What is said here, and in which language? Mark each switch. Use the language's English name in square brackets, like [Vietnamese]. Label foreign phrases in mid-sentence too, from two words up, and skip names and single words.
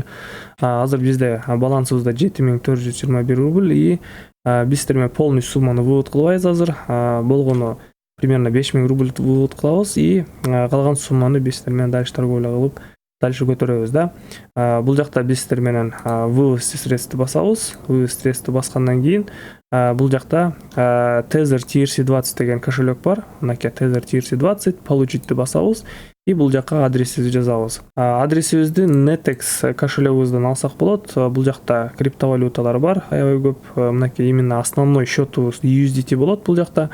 [Kyrgyz] Азыр бизде балансыбызда 7421 рубль и биз сиздер менен полный сумманы вывод кылбайбыз азыр. Болгону примерно 5000 рубль вывод кылабыз и калган сумманы биз сиздер менен [Russian] дальше торговля [Kyrgyz] кылып дальше көтөрөбүз да. Бул жакта биз сиздер менен [Russian] вывести средств [Kyrgyz] басабыз. [Russian] Вывести средств [Kyrgyz] баскандан кийин бул жакта Tether TRC20 деген кошелек бар. Мынакей Tether TRC20 получитти басабыз и бул жакка адресибизди жазабыз. Адресибизди Netex кошелегибизден алсак болот. Бул жакта криптовалюталар бар, аябай көп. Мынакей [Russian] именно основной [Kyrgyz] счетубуз USDT болот бул жакта.